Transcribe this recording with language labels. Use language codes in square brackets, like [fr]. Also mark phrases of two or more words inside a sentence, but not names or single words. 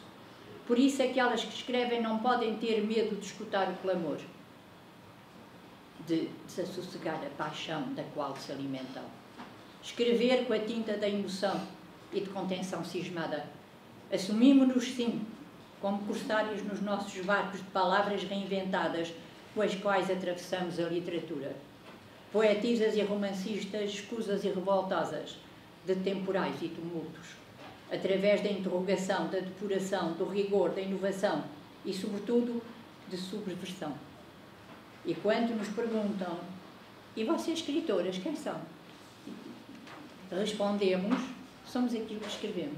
[pt] Por isso aquelas que escrevem não podem ter medo de escutar o clamor, de desassossegar a paixão da qual se alimentam. Escrever com a tinta da emoção e de contenção cismada. Assumimos-nos, sim, como corsários nos nossos barcos de palavras reinventadas, com as quais atravessamos a literatura. Poetisas e romancistas, escusas e revoltosas, de temporais e tumultos, através da interrogação, da depuração, do rigor, da inovação e, sobretudo, de subversão. E quando nos perguntam, e vocês, escritoras, quem são? Respondemos, somos aquilo que escrevemos.